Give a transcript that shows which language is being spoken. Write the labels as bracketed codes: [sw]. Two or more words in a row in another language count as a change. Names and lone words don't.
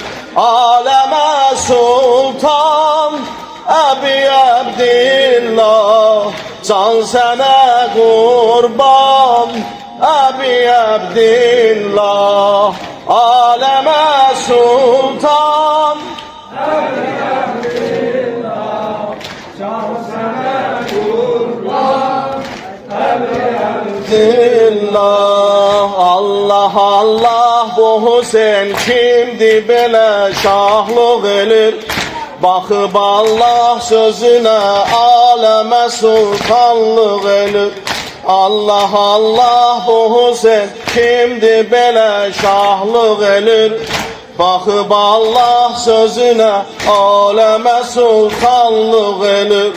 [tr] aleme sultan Ebi Abdillah, can sana kurban Ebi Abdillah, aleme sultan Ebi Abdillah, can sana kurban Ebi Abdillah. [az] Allah Allah, bu Hüseyin kimdi belə şahlıq elir? Baxıb Allah sözünə aləmə sultanlıq elir. Allah Allah, bu Hüseyin kimdi belə şahlıq elir? Baxıb Allah sözünə aləmə sultanlıq elir.